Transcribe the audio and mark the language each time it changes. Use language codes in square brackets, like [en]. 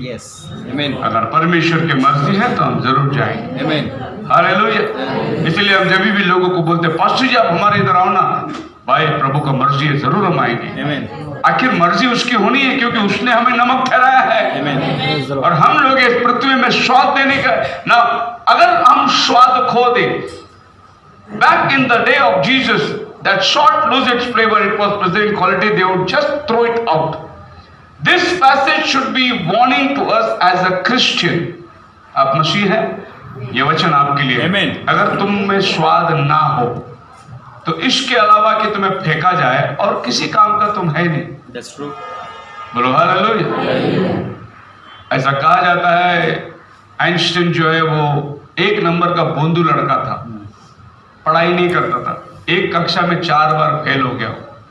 [en] Yes. Amen. [hi] अगर परमेश्वर की मर्जी है तो हम जरूर जाएंगे। [en] Amen. [hi] हालेलुया। इसलिए हम जब भी लोगों को बोलते हैं, पास्टर जी आप हमारे इधर आओ ना, भाई प्रभु का मर्जी है, जरूर हम आएंगे। [en] Amen. [hi] आखिर मर्जी उसकी होनी है, क्योंकि उसने हमें नमक ठहराया है। [en] Amen. Praise the [hi] और [en] Lord. [hi] हम लोग इस पृथ्वी में स्वाद देने का ना, अगर हम स्वाद खो दें, [en] back in the day of Jesus, that salt lose its flavor, it was preserving quality, they would just throw it out. This passage should be warning to us as a Christian. [hi] आप मसीह हैं, ये वचन आपके लिए है। [en] Amen. [hi] अगर तुम में स्वाद ना हो तो इसके अलावा कि तुम्हें फेंका जाए और किसी काम का तुम है नहीं। [en] That's true. [hi] बोलो हालेलुया। ऐसा कहा जाता है, आइंस्टीन जो है वो 1 नंबर का बोंदू लड़का था, पढ़ाई नहीं करता था, एक कक्षा में 4 बार फेल हो गया वो।